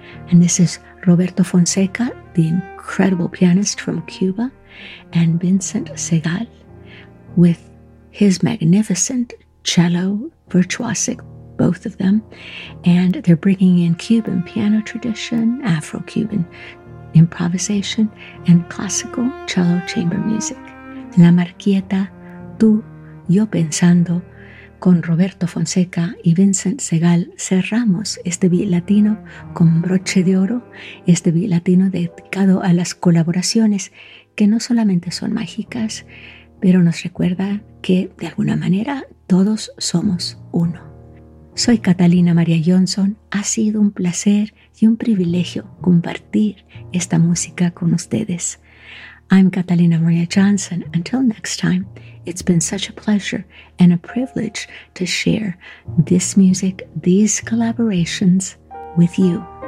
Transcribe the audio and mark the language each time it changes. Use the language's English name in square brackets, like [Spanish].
[English] And this is Roberto Fonseca, the incredible pianist from Cuba, and Vincent Segal with his magnificent cello, virtuosic, both of them. And they're bringing in Cuban piano tradition, Afro-Cuban improvisation, and classical cello chamber music. [Spanish] La Mar Quieta, Tú, Yo Pensando. Con Roberto Fonseca y Vincent Segal cerramos este beat latino con broche de oro, este beat latino dedicado a las colaboraciones que no solamente son mágicas, pero nos recuerda que de alguna manera todos somos uno. Soy Catalina María Johnson, ha sido un placer y un privilegio compartir esta música con ustedes. [English] I'm Catalina María Johnson, until next time. It's been such a pleasure and a privilege to share this music, these collaborations with you.